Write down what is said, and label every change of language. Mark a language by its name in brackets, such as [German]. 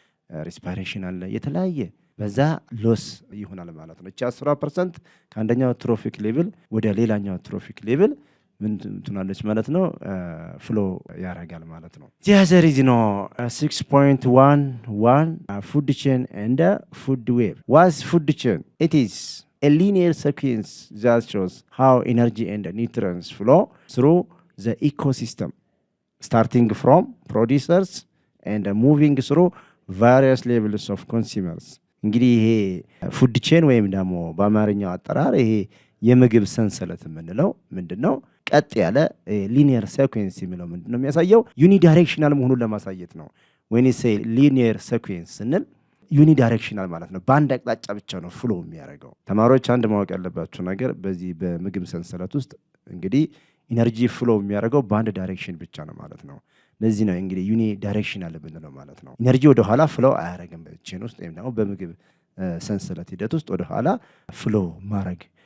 [Amharic] ሪስፓይሬሽን አለ፣ የተለያየ በዛ ሎስ ይሆናል ማለት ነው። እቺ 10% ከአንደኛው ትሮፊክ ሌቭል ወደ ሌላኛው ትሮፊክ ሌቭል ምን ትናለች ማለት ነው ፍሎ ያረጋል ማለት ነው። [English] ዘር ኢዝ 6.11 ፉድ ቼን ኤንድ ፉድ ዌብ። ዋትስ ፉድ ቼን? ኢት ኢዝ a linear sequence that shows how energy and nutrients flow through the ecosystem starting from producers and moving through various levels of consumers። [Amharic] እንግዲህ ይሄ ፉድ ቼን ወይም ደግሞ በአማርኛው አጠራር ይሄ የምግብ ሰንሰለት የምንለው ምንድነው? ቀጥ ያለ ሊኒየር ሴኩዌንስ የሚለው ምንድነው የሚያሳየው? ዩኒ ዳይሬክሽናል መሆኑን ለማሳየት ነው። [English] when you say linear sequence [Amharic] ስንል ዩኒ ዳይሬክሽናል ማለት ነው። በአንድ አቅጣጫ ብቻ ነው ፍሎ የሚያደርገው። ተማሪዎች አንድ ማወቅ ያለባቸው ነገር በዚህ በምግብ ሰንሰለት ውስጥ እንግዲህ ኢነርጂ ፍሎ የሚያደርገው በአንድ ዳይሬክሽን ብቻ ነው ማለት ነው። ለዚህ ነው እንግዲህ ዩኒ ዳይሬክሽናል ብንለው ማለት ነው። ኢነርጂ ወደ ኋላ ፍሎ አያደርግም በቼን ውስጥ ወይም ደግሞ በምግብ ሰንሰለት ሂደት ውስጥ ወደ ኋላ ፍሎ ማድረግ